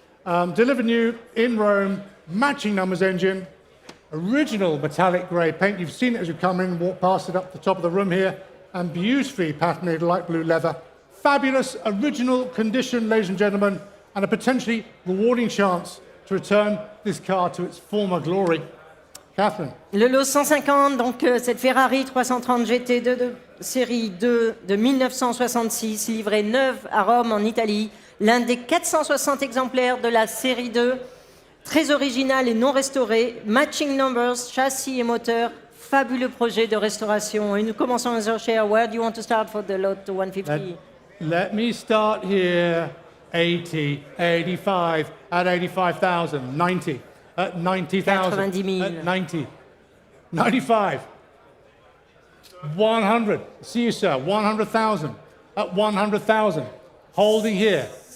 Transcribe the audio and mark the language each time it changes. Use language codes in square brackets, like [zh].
[en] Delivered new in Rome, matching numbers engine, original metallic grey paint. You've seen it as you come in, walk past it up the top of the room here, and beautifully patterned light blue leather. Fabulous, original condition, ladies and gentlemen, and a potentially rewarding chance to return this car to its former glory. Catherine. [fr] Le lot 150, donc cette Ferrari 330 GT2 de série 2 de 1966, livrée neuve à Rome en Italie. L'un des 460 exemplaires de la série 2, très original et non restauré, matching numbers, châssis et moteur, fabuleux projet de restauration. Et nous commençons à chercher. [en] Where do you want to start for the lot 150? Let me start here. 80, 85, at 85,000, 90, at 90,000, [fr] 90 000. [en] at 90, 95, 100, see you, sir, 100,000, at 100,000, holding here.